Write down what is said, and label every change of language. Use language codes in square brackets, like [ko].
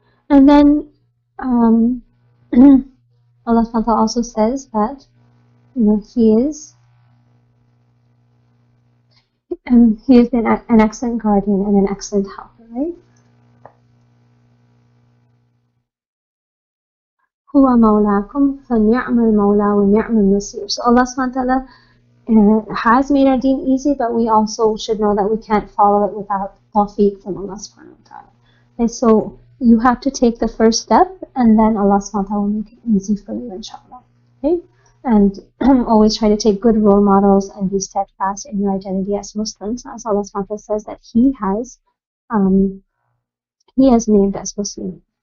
[en] And then Allah subhanahu wa ta'ala also says that He is an excellent guardian and an excellent helper, right? [ar] هو مولاكم فنعم المولى ونعم النصير. [en] So Allah subhanahu wa ta'ala has made our deen easy, but we also should know that we can't follow it without tawfiq from Allah subhanahu wa ta'ala. And so you have to take the first step, and then Allah subhanahu wa ta'ala will make it easy for you, inshallah. Okay? And always try to take good role models and be steadfast in your identity as Muslims, as Allah subhanahu wa ta'ala says that He has named us Muslims.